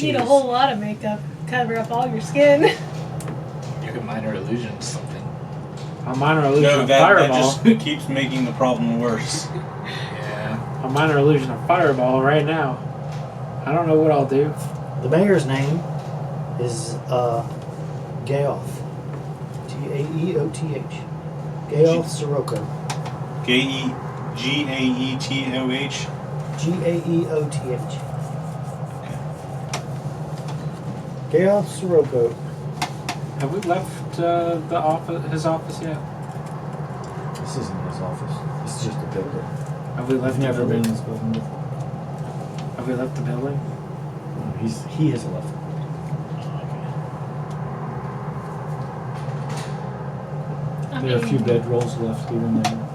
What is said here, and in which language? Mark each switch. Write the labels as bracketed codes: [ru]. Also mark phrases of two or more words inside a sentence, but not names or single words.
[en] need a whole lot of makeup to cover up all your skin. You could minor illusion something. A minor illusion No, of that fireball. just keeps making the problem worse. Yeah. A minor illusion of fireball right now. I don't know what I'll do. The mayor's name is Gaoth. Gaeoth. Gaoth Sirocco. Gaeetoh. Gaeoth. Gaoth Sirocco. Have we left the office, his office yet? This isn't his office. It's just a building. Have we left I've never the been in building? this building before. Have we left the building? He has left. There are a few bedrolls left here and there.